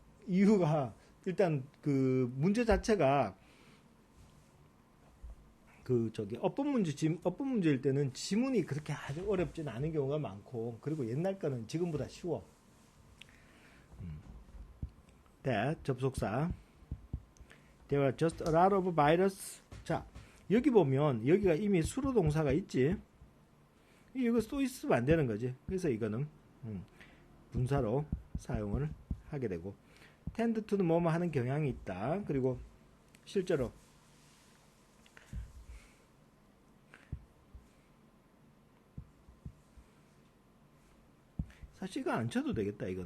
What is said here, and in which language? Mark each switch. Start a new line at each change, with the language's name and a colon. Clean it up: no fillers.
Korean: 이유가 일단 그 문제 자체가 어법 문제일 때는 지문이 그렇게 아주 어렵진 않은 경우가 많고, 그리고 옛날 거는 지금보다 쉬워. 접속사.
English: There are just a lot of virus.
Korean: 자, 여기 보면 여기가 이미 수로 동사가 있지. 이거 또 있으면 안 되는 거지. 그래서 이거는 분사로 사용을 하게 되고, tend to는 뭐뭐 하는 경향이 있다. 그리고 실제로 사실 이거 안 쳐도 되겠다.